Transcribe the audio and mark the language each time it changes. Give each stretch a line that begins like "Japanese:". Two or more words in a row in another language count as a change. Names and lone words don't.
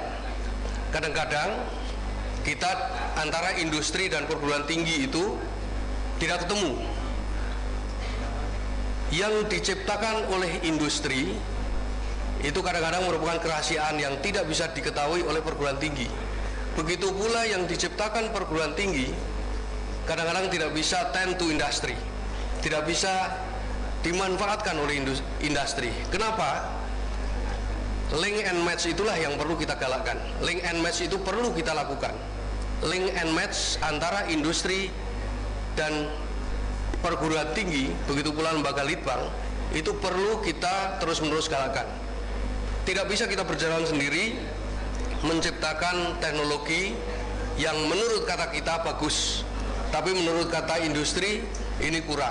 Indonesian: Kadang-kadang kita antara industri dan perguruan tinggi itu tidak ketemu. Yang diciptakan oleh industri itu kadang-kadang merupakan kerahasiaan yang tidak bisa diketahui oleh perguruan tinggi. Begitu pula yang diciptakan perguruan tinggi kadang-kadang tidak bisa
English: tend to industry,
Indonesian: tidak bisa dimanfaatkan oleh industri. Kenapa?
English: Link and match
Indonesian: itulah yang perlu kita galakkan.
English: Link and match
Indonesian: itu perlu kita lakukan.
English: Link and match
Indonesian: antara industri dan perguruan tinggi, begitu pula lembaga litbang, itu perlu kita terus-menerus galakkan. Tidak bisa kita berjalan sendiri menciptakan teknologi yang menurut kata kita bagus, tapi menurut kata industri ini kurang.